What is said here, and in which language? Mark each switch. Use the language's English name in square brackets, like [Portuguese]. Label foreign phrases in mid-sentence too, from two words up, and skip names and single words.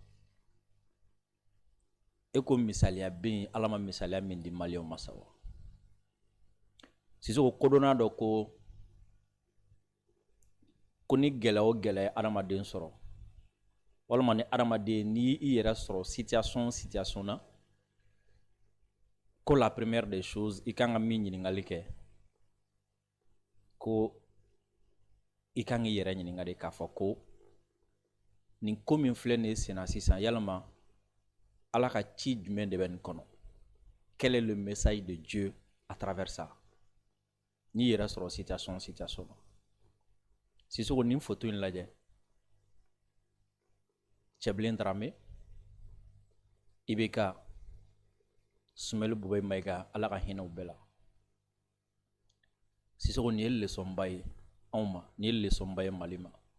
[Bambara] e ko misaliya bɛ yen Ala ma misaliya min di maliyɛnw ma sa wa Sisoko kodɔnna dɔ ko ni gɛlɛya o gɛlɛya ye adamaden sɔrɔ walima ni adamaden n'i yɛrɛ sɔrɔ situation na ko [French] la première des choses [Bambara] i kan ka min ɲininkali kɛ ko i kan k'i yɛrɛ ɲininka de k'a fɔ ko nin ko min filɛ nin ye senna sisan yalima Ala ka ci jumɛn de bɛ nin kɔnɔ [French] quel est le message de Dieu à travers ça [Bambara] n'i yɛrɛ sɔrɔ situation na Sisoko nin photo in lajɛ Cɛbilen Darame IBK Sumɛli Bubɛ Mayiga Ala ka hinɛ u bɛɛ la Sisoko nin ye leçon ba ye anw ma nin ye leçon ba ye Mali ma